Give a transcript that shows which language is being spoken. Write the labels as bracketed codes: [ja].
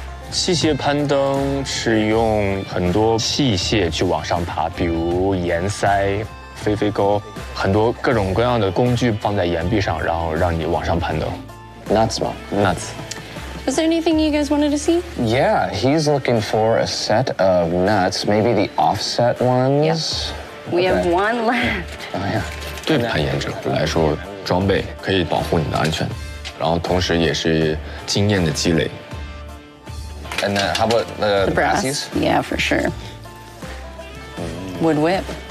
[zh] 器械攀登是用很多器械去往上爬，比如岩塞、飞钩，很多各种各样的工具放在岩壁上，然后让你往上攀登。 Nuts 吗 [en] Nuts. Was there anything you guys wanted to see? Yeah, he's looking for a set of nuts, maybe the offset ones. We have one left. [zh] 对攀岩者来说，装备可以保护你的安全，然后同时也是经验的积累。 [en] And then how about the Brass. brassies? Yeah, for sure. Wood whip.